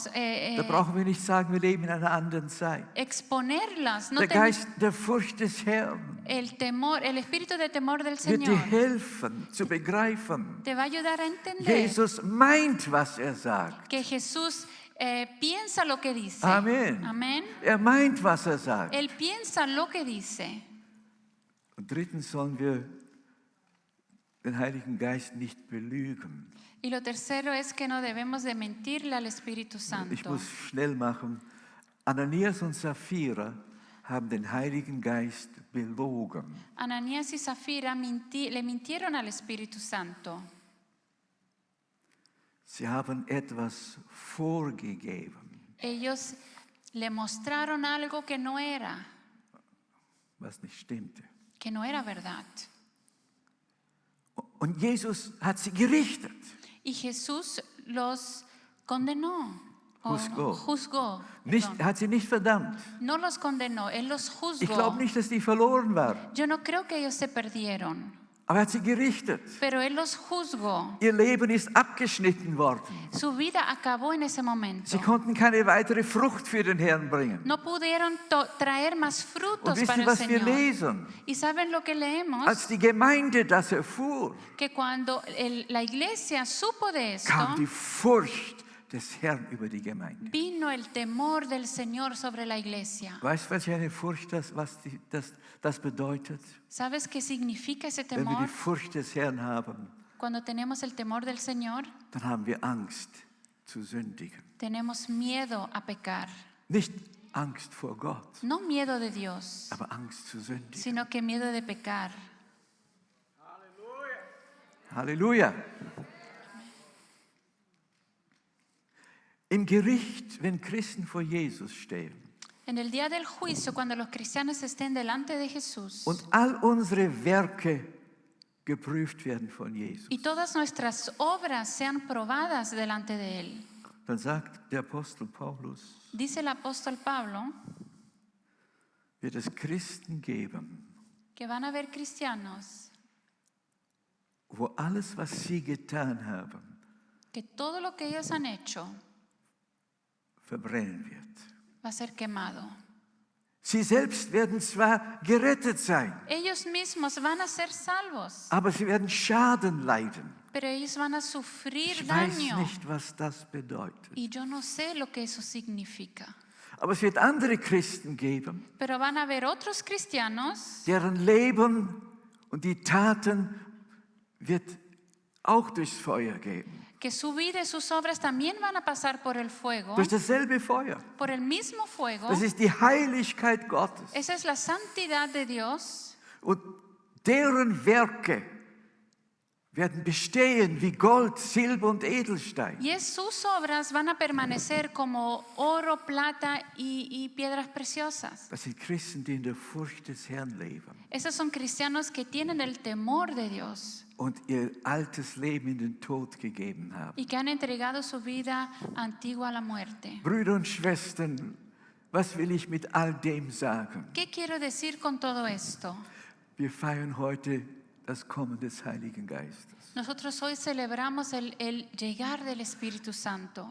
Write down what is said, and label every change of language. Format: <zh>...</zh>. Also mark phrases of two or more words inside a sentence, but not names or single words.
<de>Da brauchen wir nicht sagen, wir leben in einer anderen Zeit.</de> <es>exponerlas. No</es> <de>Der ten- Geist der Furcht des Herrn</de> <es>el temor, el espíritu de temor del</es> <de>wird dir</de> <es>Señor</es> <de>helfen zu begreifen.</de> <es>te va a ayudar a entender</es> <de>Jesus meint, was er sagt.</de> <es>que Jesús piensa lo que dice.</es> <de>Amen.</de> <es>Amén.</es> <de>Er meint, was er sagt.</de> <es>Él piensa lo que dice.</es> <de>Und drittens sollen wir den Heiligen Geist nicht belügen.</de> <es>Y lo tercero es que no debemos de mentirle al Espíritu</es> <de>Ich</de> <es>Santo.</es> <de>muss schnell machen. Ananias und Sapphira haben den Heiligen Geist belogen.</de> <es>Ananías y Zafira le mintieron al Espíritu Santo.</es> <de>Sie haben etwas vorgegeben,</de> <es>Ellos le mostraron algo que no era</es> <de>was nicht stimmte.</de> <es>verdad.</es> <de>Und Jesus hat sie gerichtet.</de> <es>Y Jesús los condenó. Juzgó.</es> <de>Nicht,</de> <es>Perdón.</es> <de>er hat sie nicht verdammt.</de> <es>No los condenó, Él los</es> <de>Ich glaube</de> <es>juzgó.</es> <de>nicht, dass die verloren waren.</de> <es>Yo no creo que ellos se perdieron,</es> <de>Aber er hat sie gerichtet.</de> <es>pero Él los juzgó.</es> <de>Ihr Leben ist abgeschnitten worden.</de> <es>Su vida acabó en ese momento.</es> <de>Sie konnten keine weitere Frucht für den Herrn bringen.</de> <es>No pudieron traer más</es> <de>Und</de> <es>frutos</es> <de>wisst</de> <es>para</es> <de>ihr,</de> <es>el</es> <de>was wir</de> <es>Señor.</es> <de>lesen?</de> <es>Y saben lo que leemos,</es> <de>Als die Gemeinde das erfuhr,</de> <es>que cuando la iglesia supo de esto,</es> <de>kam die Furcht des Herrn über die Gemeinde.</de> <es>vino el temor del Señor sobre la iglesia.</es> <de>Weißt du, welche eine Furcht das bedeutet?</de> <es>¿Sabes qué significa ese</es> <de>Wenn wir</de> <es>temor?</es> <de>die Furcht des Herrn haben,</de> <es>Cuando tenemos el temor del Señor,</es> <de>dann haben wir Angst zu sündigen.</de> <es>tenemos miedo a pecar.</es> <de>Nicht Angst vor Gott,</de> <es>No miedo de Dios,</es> <de>aber Angst zu sündigen.</de> <es>sino que miedo de pecar.</es> <de>Halleluja. Im Gericht, wenn Christen vor Jesus stehen</de> <es>En el día del juicio, cuando los cristianos estén delante de Jesús</es> <de>und all unsere Werke geprüft werden von Jesus,</de> <es>y todas nuestras obras sean probadas delante de Él,</es> <de>dann sagt der Apostel Paulus,</de> <es>dice el apóstol Pablo</es> <de>wird es Christen geben,</de> <es>que van a haber cristianos</es> <de>wo alles, was sie getan haben,</de> <es>que todo lo que ellos han hecho</es> <de>verbrennen wird.</de> <es>va a ser quemado.</es> <de>Sie selbst werden zwar gerettet sein,</de> <es>Ellos mismos van a ser salvos,</es> <de>aber sie werden Schaden leiden.</de> <es>pero ellos van a sufrir</es> <de>Ich weiß</de> <es>daño.</es> <de>nicht, was das bedeutet.</de> <es>Y yo no sé lo que eso significa.</es> <de>Aber es wird andere Christen geben,</de> <es>Pero van a haber otros cristianos</es> <de>deren Leben und die Taten wird auch durchs Feuer gehen.</de> <es>que su vida y sus obras también van a pasar por el fuego,</es> <de>Durch dasselbe Feuer.</de> <es>por el mismo fuego.</es> <de>Das ist die Heiligkeit Gottes.</de> <es>Esa es la santidad de Dios.</es> <de>Und deren Werke werden bestehen wie Gold, Silber und Edelstein.</de> <es>Y sus obras van a permanecer como oro, plata y piedras preciosas.</es> <de>Das sind Christen, die in der Furcht des Herrn leben</de> <es>Esos son cristianos que tienen el temor de Dios</es> <de>und ihr altes Leben in den Tod gegeben haben.</de> <es>y que han entregado su vida antigua a la muerte.</es> <de>Brüder und Schwestern, Was will ich mit all dem sagen?</de> <es>¿Qué quiero decir con todo esto?</es> <de>Wir feiern heute das Kommen des Heiligen Geistes.</de> <es>Nosotros hoy celebramos el llegar del Espíritu Santo.</es>